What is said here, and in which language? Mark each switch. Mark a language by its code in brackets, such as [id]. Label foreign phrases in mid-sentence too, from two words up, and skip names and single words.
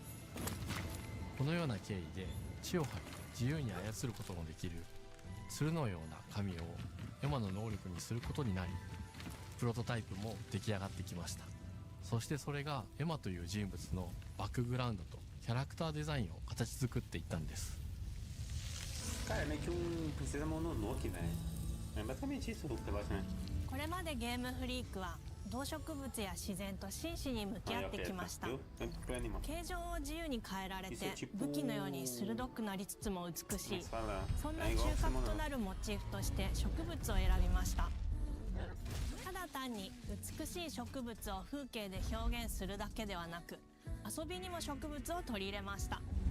[ja] このような経緯で地を張り自由に操ることのできる鶴のような神をエマの能力にすることになり、プロトタイプも出来上がってきました。そしてそれがエマという人物のバックグラウンドとキャラクターデザインを形作っていったんです。 [pt] Cara, é meio que princesa Mononoke, velho. É basicamente isso o negócio, né? [ja] これまでゲームフリークは動植物や自然と真摯に向き合ってきました。形状を自由に変えられて武器のように鋭くなりつつも美しい、そんな中核となるモチーフとして植物を選びました。ただ単に美しい植物を風景で表現するだけではなく、遊びにも植物を取り入れました。